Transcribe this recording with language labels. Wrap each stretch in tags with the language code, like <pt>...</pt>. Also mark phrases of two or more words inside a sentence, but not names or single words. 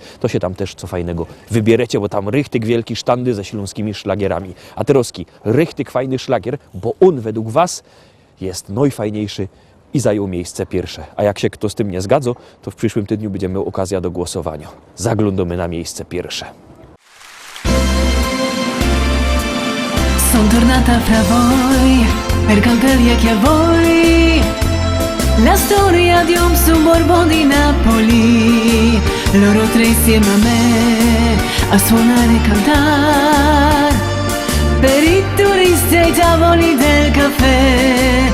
<szl>To się tam też co fajnego wybierecie, bo tam rychtyk wielki sztandy ze śląskimi szlagierami. A teroski, rychtyk fajny szlagier, bo on według was jest najfajniejszy i zajął miejsce pierwsze.</szl> <pl>A jak się kto z tym nie zgadza, to w przyszłym tygodniu będziemy miał okazję do głosowania. Zaglądamy na miejsce pierwsze.</pl> <it>Son tornata fra voi, per cantarvi a chi a voi la storia di un suburbo di Napoli. Loro tre insieme a me a suonare e cantar per i turisti ai tavoli del caffè.</it>